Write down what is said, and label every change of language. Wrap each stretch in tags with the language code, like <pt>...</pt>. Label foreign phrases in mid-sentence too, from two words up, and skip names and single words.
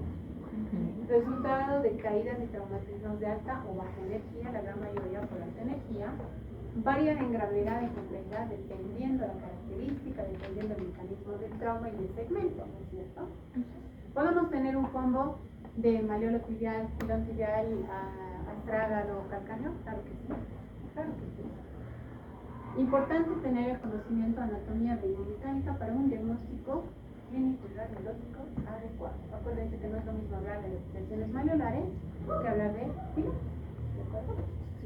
<es>Resultado de caídas y traumatismos de alta o baja energía, la gran mayoría por alta energía, varían en gravedad y complejidad dependiendo de la característica, dependiendo del mecanismo del trauma y del segmento, ¿no es cierto? Podemos tener un combo de maleolo tibial, filón tibial, astrágalo o calcáneo, claro que sí, claro que sí. Importante tener el conocimiento de anatomía biomecánica para un diagnóstico clínico y radiológico adecuado. Acuérdense que no es lo mismo hablar de lesiones maleolares que hablar de filón, ¿de acuerdo?</es>